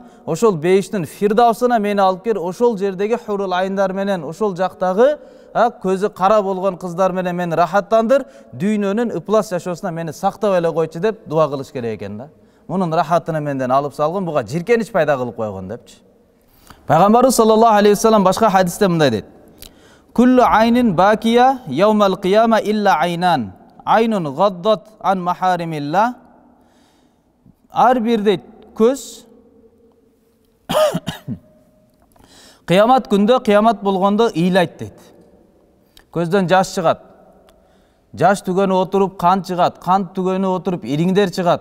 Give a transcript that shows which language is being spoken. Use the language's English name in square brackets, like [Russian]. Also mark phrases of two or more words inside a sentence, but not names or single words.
[Kyrgyz] Ошол бейиштин фирдавсына мени алып кел, ошол жердеги хурул айындар менен, ошол жактагы көзү кара болгон кыздар менен мени рахаттандыр, дүйнөнүн ыплас жашоосуна мени сактап эле койчу деп дуа кылыш керек экен да. Мунун рахатыны менден алып салгын, буга жиркенич пайда кылып койгон депчи. Пайгамбарыбыз [Arabic] صلى الله عليه وسلم [Kyrgyz] башка хадисте мындай дейт. [Arabic] كل عين باكية يوم القيامة إلا عينا. عين غضت عن محارم الله. [Kyrgyz] Ар бир дейт көз кыямат күндө, кыямат болгондо ыйлайт дейт. Көздөн жаш чыгат. Жаш түгөнү отуруп кан чыгат, кан түгөнү отуруп ириңдер чыгат.